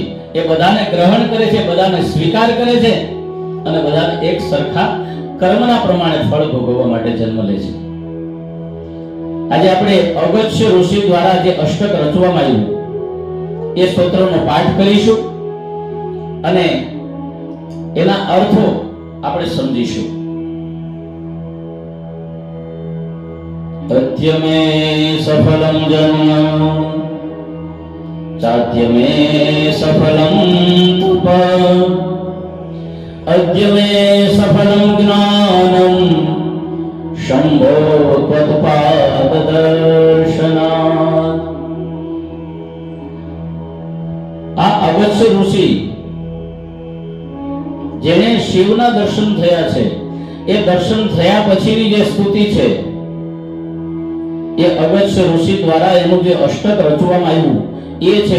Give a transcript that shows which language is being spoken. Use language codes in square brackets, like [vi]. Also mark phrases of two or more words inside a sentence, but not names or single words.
[gu] એ બધાને ગ્રહણ કરે છે, બધાને સ્વીકાર કરે છે અને બધાને એક સરખા કર્મના પ્રમાણે ફળ ભોગવવા માટે જન્મ લે છે. આજે આપણે અગસ્ત્ય ઋષિ દ્વારા જે અષ્ટક રચવામાં આવ્યું એ સ્તોત્રનો પાઠ કરીશું અને એના અર્થો આપણે સમજીશું. [sa] तथ्य में सफलम जन्म चाद्य में सफलम तप अद्य में सफलम ज्ञानम शंभो त्वत्पाद दर्शनात्. [gu] આ અગસ્ત્ય ઋષિ જેને શિવના દર્શન થયા છે, એ દર્શન થયા પછીની જે સ્તુતિ છે એ અગસ્ત્ય ઋષિ દ્વારા એનું જે અષ્ટક રચવામાં આવ્યું એ છે.